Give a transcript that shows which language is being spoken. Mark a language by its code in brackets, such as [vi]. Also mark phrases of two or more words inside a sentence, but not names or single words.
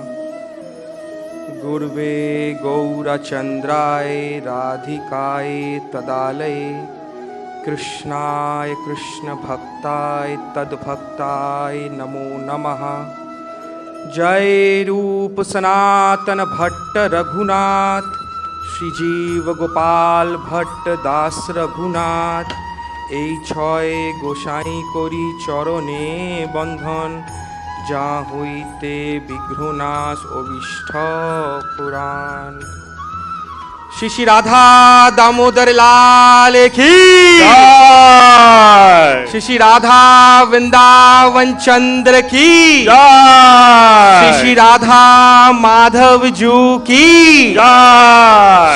[sa] गुरुवे गौरचंद्राय राधिकाय तदालये कृष्णाय कृष्ण भक्ताय तद्भक्ताय नमो नमः। जय रूप सनातन भट्ट रघुनाथ श्री जीव गोपाल भट्ट दास रघुनाथ। [bn] এই ছয় গোসাই করি চরণে বন্ধন, যা হইতে বিঘ্ননাশ অভিষ্ট পুরাণ। [hi] श्री श्री राधा दामोदर लाल की जय। श्री श्री राधा वृंदावन चंद्र की जय। श्री श्री राधा माधव जू की जय।